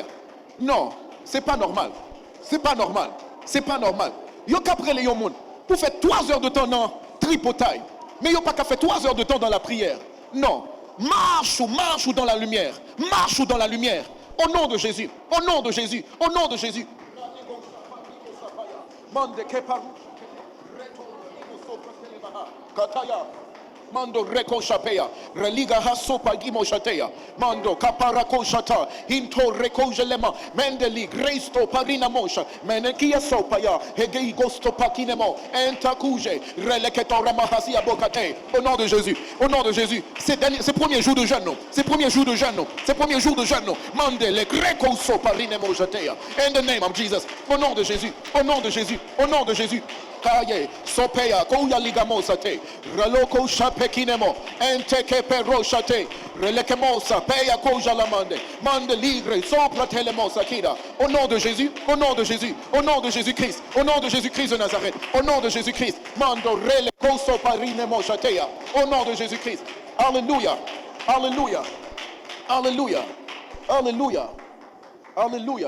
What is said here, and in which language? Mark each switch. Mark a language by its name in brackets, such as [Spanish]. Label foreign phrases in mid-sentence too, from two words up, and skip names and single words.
[French] Non, c'est pas normal. C'est pas normal. C'est pas normal. Ils n'ont qu'à prendre les gens pour faire 3 heures de temps dans le tripotail, mais ils n'ont pas qu'à faire 3 heures de temps dans la prière. Non. Marche ou dans la lumière. Marche ou dans la lumière. Au nom de Jésus. Au nom de Jésus. Au nom de Jésus. Mando reko shapea, religa haso pagimo shatea, mando kaparako shata, into reko jelema, mendeli gresto parina mosha, menekia sopaya, hegei gosto pakinemo, entakuje, releketora mahasia bokate. Au nom de Jésus, au nom de Jésus, c'est premier jour de jeûne, non? C'est premier jour de jeûne, non? C'est premier jour de jeûne, non? Mandele greco so parinemo shatea. [English] In the name of Jesus, [French] au nom de Jésus, au nom de Jésus, au nom de Jésus. Kaye, Sopeya, Kouya Ligamosate, Reloko Shapekinemo, Enteke Peroshate, Relekemosa, Peya Koja Lamande, Mande Ligre, Sopra Telemosa Kida. Au nom de Jésus, au nom de Jésus, au nom de Jésus-Christ, au nom de Jésus-Christ de Nazareth, au nom de Jésus-Christ, Mando Rele Koso Parinemo Shateya, au nom de Jésus-Christ. Alléluia, Alléluia, Alléluia, Alléluia, Alléluia.